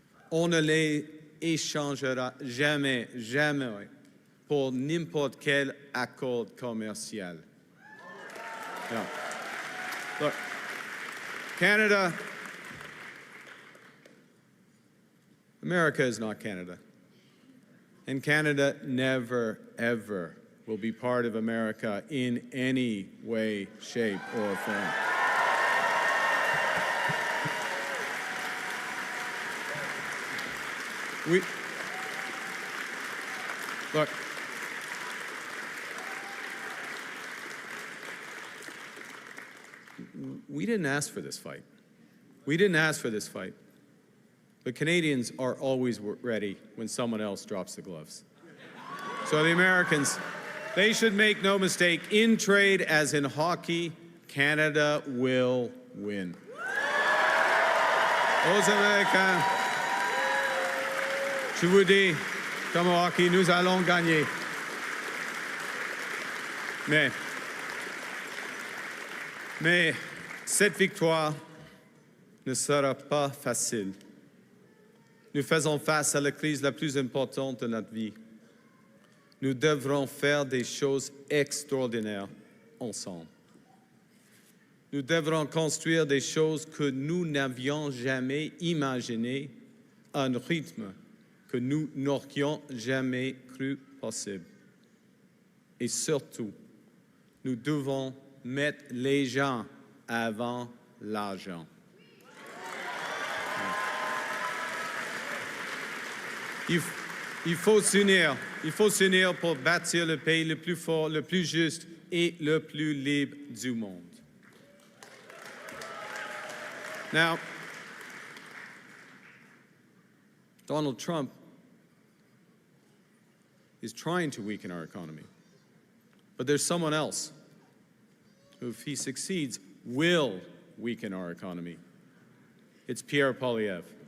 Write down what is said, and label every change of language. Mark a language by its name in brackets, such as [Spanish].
[French] On ne les échangera jamais pour n'importe quel accord commercial. [English] No. Look, America is not Canada. And Canada never, ever will be part of America in any way, shape, or form. Look, we didn't ask for this fight. We didn't ask for this fight. But Canadians are always ready when someone else drops the gloves. So the Americans, they should make no mistake, in trade as in hockey, Canada will win. [French] Aux Américains, je vous dis, comme au hockey, nous allons gagner. Mais cette victoire ne sera pas facile. Nous faisons face à la crise la plus importante de notre vie. Nous devrons faire des choses extraordinaires ensemble. Nous devrons construire des choses que nous n'avions jamais imaginées à un rythme que nous n'aurions jamais cru possible. Et surtout, nous devons mettre les gens avant l'argent. Il faut s'unir pour bâtir le pays le plus fort, le plus juste et le plus libre du monde. [English] Now, Donald Trump is trying to weaken our economy. But there's someone else who, if he succeeds, will weaken our economy. It's Pierre Poilievre.